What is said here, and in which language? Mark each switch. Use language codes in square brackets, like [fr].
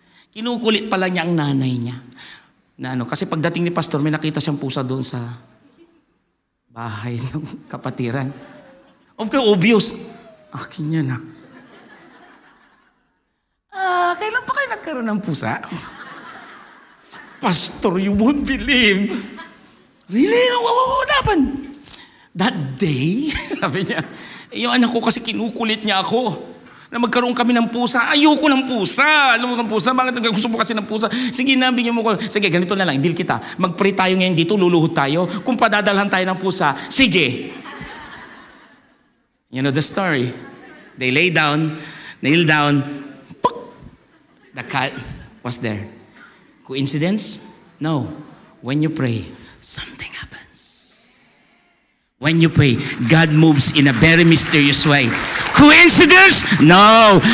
[tl] Kinukulit pala niya ang nanay niya. Kasi pagdating ni pastor, may nakita siyang pusa doon sa bahay ng kapatiran. [en] Of course, obvious. [tl] Akin yan na. Kailan pa kayo nagkaroon ng pusa? [en] Pastor, you won't believe. Really? What happened? That day, [tl] sabi niya, yung anak ko kasi kinukulit niya ako na magkaroon kami ng pusa. Ayoko ng pusa. Alam mo ng pusa? Bakit gusto mo kasi ng pusa? Sige na, bigyan mo ko. Sige, ganito na lang. Deal kita. Mag-pray tayo ngayon dito, luluhod tayo. Kung padadalhan tayo ng pusa, sige. [en] You know the story. They lay down, kneel down. The cat was there. Coincidence? No. When you pray, something happens. When you pray, God moves in a very mysterious way. Coincidence? No.